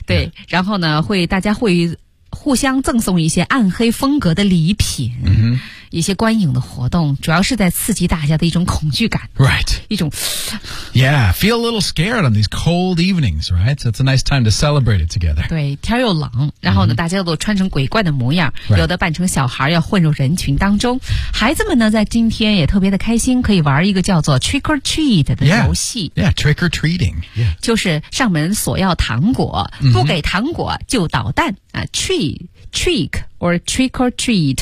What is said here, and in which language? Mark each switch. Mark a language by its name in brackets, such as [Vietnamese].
[Chinese] 对、 [English] yeah. [Chinese] 然后呢大家会互相赠送一些暗黑风格的礼品。一些观影的活动主要是在刺激大家的一种恐惧感。 [English] Right. [Chinese] 一种 [English] Yeah, feel a little scared on these cold evenings, right? So it's a nice time to celebrate it together. [Chinese] 对，天又冷，然后呢、大家都穿成鬼怪的模样、 [English] right. [Chinese] 有的扮成小孩要混入人群当中。孩子们呢在今天也特别的开心，可以玩一个叫做 [English] trick or treat [Chinese] 的游戏。 [English] Yeah, trick or treating.、Yeah. [Chinese] 就是上门索要糖果，不给糖果就捣蛋。 [English] Trick or treat.